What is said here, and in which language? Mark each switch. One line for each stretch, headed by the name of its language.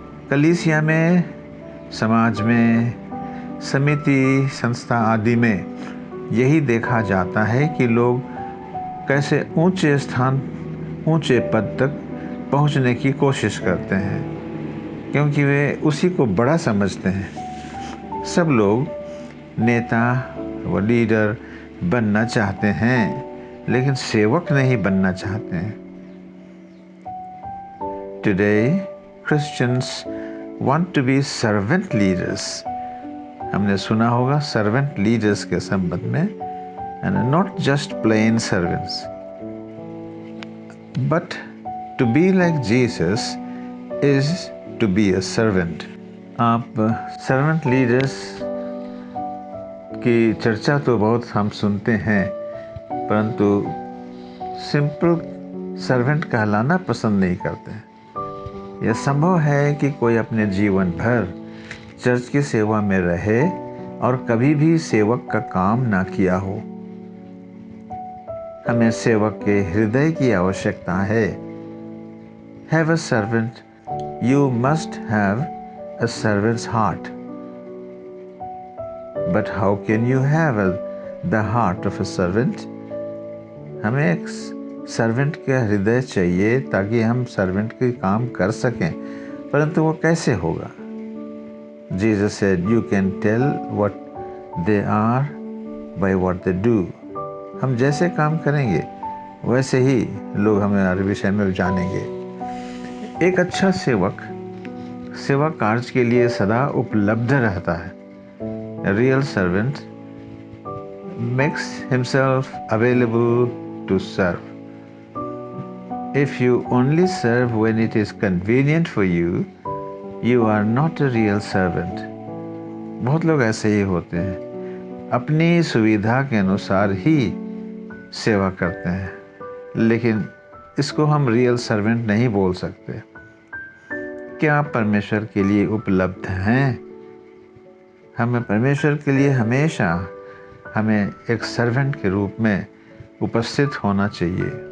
Hindi: कलीसिया में, समाज में, समिति, संस्था आदि में यही देखा जाता है कि लोग कैसे ऊंचे स्थान, ऊंचे पद तक पहुंचने की कोशिश करते हैं, क्योंकि वे उसी को बड़ा समझते हैं। सब लोग नेता व लीडर बनना चाहते हैं, लेकिन सेवक नहीं बनना चाहते हैं।
English: Today, Christians want to be servant leaders।
Hindi: हमने सुना होगा
English: servant leaders
Hindi: के संबंध में,
English: and not just plain servants, but to be like Jesus is to be a servant।
Hindi: आप
English: servant leaders
Hindi: की चर्चा तो बहुत हम सुनते हैं, परंतु सिंपल सर्वेंट कहलाना पसंद नहीं करते। यह संभव है कि कोई अपने जीवन भर चर्च की सेवा में रहे और कभी भी सेवक का काम ना किया हो। हमें सेवक के हृदय की आवश्यकता है।
English: Have a servant, you must have a servant's heart। But how can you have the heart of a servant?
Hindi: हमें एक सर्वेंट का हृदय चाहिए ताकि हम सर्वेंट के काम कर सकें, परंतु वो कैसे होगा?
English: Jesus said, you can tell what they are by what they do।
Hindi: हम जैसे काम करेंगे वैसे ही लोग हमारे विषय में जानेंगे। एक अच्छा सेवक सेवा कार्य के लिए सदा उपलब्ध रहता है।
English: A real servant makes himself available to serve. If you only serve when it is convenient for you, you are not a real servant.
Hindi: बहुत लोग ऐसे ही होते हैं, अपनी सुविधा के अनुसार ही सेवा करते हैं, लेकिन इसको हम रियल सर्वेंट नहीं बोल सकते। क्या आप परमेश्वर के लिए उपलब्ध हैं? हमें परमेश्वर के लिए हमेशा हमें एक सर्वेंट के रूप में उपस्थित होना चाहिए।